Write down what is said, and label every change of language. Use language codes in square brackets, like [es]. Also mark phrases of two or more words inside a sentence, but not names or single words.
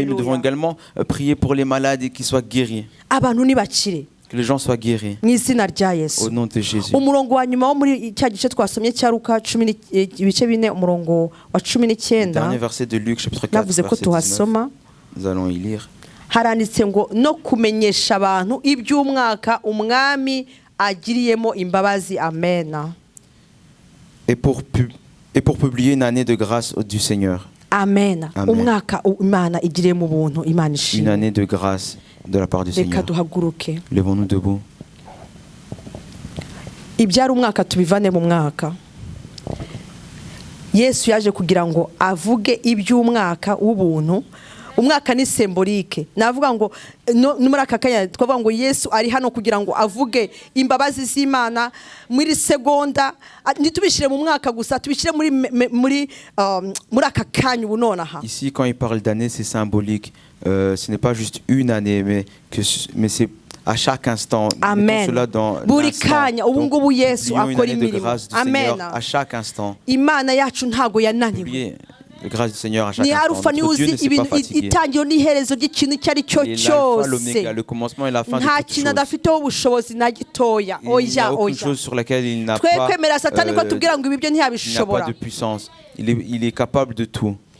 [fr] Nous devons également prier pour les malades et qu'ils soient guéris. Que les gens soient guéris. Au nom de Jésus. Dernier verset de Luc, chapitre 4, verset 19. Nous allons y lire. [rw] Haranditse ngo no kumenyesha abantu iby'umwaka umwami agiriyemo imbabazi. Amen. [fr] Et pour publier une année de grâce du Seigneur. Amen. [rw] Umwaka Imana igiriyemo ubuntu. Imana ishimwe. [fr] Une année de grâce de la part du Seigneur. Levons-nous debout. [rw] Ibyari umwaka tubivane mu mwaka. Yesu yaje kugira ngo avuge iby'umwaka w'ubuntu. Umwaka ni symbolique. Navuga ngo muri aka kanya twavuga ngo Yesu ari hano kugira ngo avuge imbabazi z'Imana muri segonda. Nitubishire mu mwaka gusa, tubishire muri aka kanya ubunonaha. [fr] Ici quand il parle d'année, c'est symbolique. Ce n'est pas juste une année, mais c'est à chaque instant. Amen. Cela dans [rw] buri kanya ubu ngubu Yesu akora imirimo. [fr] Amen. À chaque instant. [rw] Imana yacu ntago yananiwe. [fr] La grâce du Seigneur à chaque instant. Notre Dieu ne s'est pas fatigué. Il est l'alpha, l'oméga, le commencement et la fin de toutes choses. Il n'y a aucune chose sur laquelle il n'a pas de puissance. Il est capable de tout.